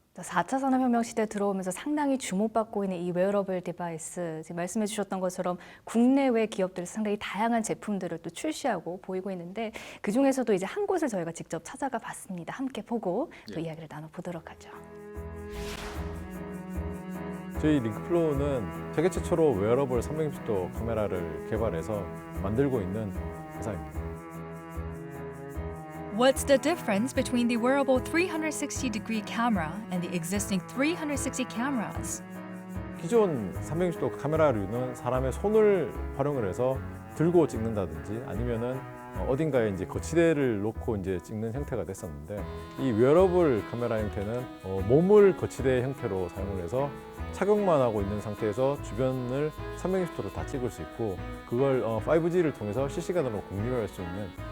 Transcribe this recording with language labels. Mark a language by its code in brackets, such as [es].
[ko] 4차 산업혁명 시대에 들어오면서 상당히 주목받고 있는 이 웨어러블 디바이스, 지금 말씀해 주셨던 것처럼 국내외 기업들이 상당히 다양한 제품들을 또 출시하고 보이고 있는데 그중에서도 이제 한 곳을 저희가 직접 찾아가 봤습니다. 함께 보고 또 이야기를 나눠보도록 하죠. 저희 링크플로우는 세계 최초로 웨어러블 360도 카메라를 개발해서 만들고 있는 회사입니다. [en] What's the difference between the wearable 360-degree camera and the existing 360 cameras? [ko] 기존 360도 카메라류는 사람의 손을 활용을 해서 들고 찍는다든지 아니면은 어딘가에 이제 거치대를 놓고 이제 찍는 형태가 됐었는데 이 웨어러블 카메라 형태는 몸을 거치대 형태로 사용을 해서 착용만 하고 있는 상태에서 주변을 360도로 다 찍을 수 있고 그걸 5G를 통해서 실시간으로 공유할 수 있는